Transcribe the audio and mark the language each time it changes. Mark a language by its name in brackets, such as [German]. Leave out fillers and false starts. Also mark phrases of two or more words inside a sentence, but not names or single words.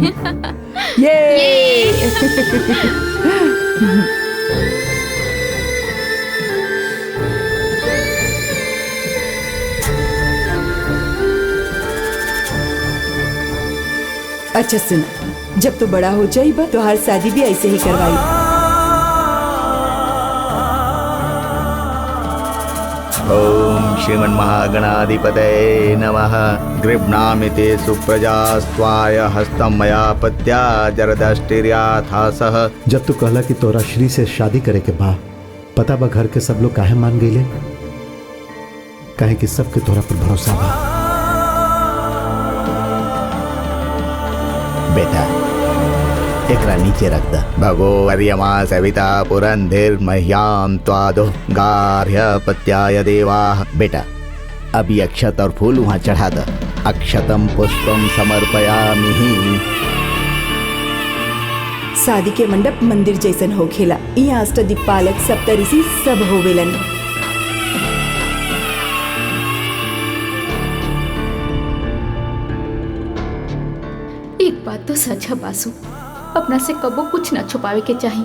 [Bhojpuri] ये अच्छा सुन, जब तो बड़ा हो जाइबा तो हर शादी भी ऐसे ही करवाई। [Sanskrit] ओम श्रीमन महागणाधिपतये नमः। गृह्णामि सुप्रजा स्वाय हस्तम मया पत्या जरदष्टिर्याथासः। [Bhojpuri] जब तू कहला कि तोरा श्री से शादी करे के बा, पता बा घर के सब लोग काहे मान गईले? काहे कि सबके तोरा पर भरोसा बा। बेटा एकरा नीचे रख द। [Sanskrit] भगो वर्यमा सविता पुरंधिर मह्याम त्वादो गार्हपत्याय देवाः। [Bhojpuri] बेटा अभी अक्षत और फूल वहाँ चढ़ा द। [Sanskrit] अक्षतम पुष्पम समर्पयामि। [Bhojpuri] शादी के मंडप मंदिर जैसन होखेला। यहाँ अष्टदिक्पालक सप्तऋषि सब होवेलन। बात तो सच है बासु, अपना से कबो कुछ ना छुपावे के चाही।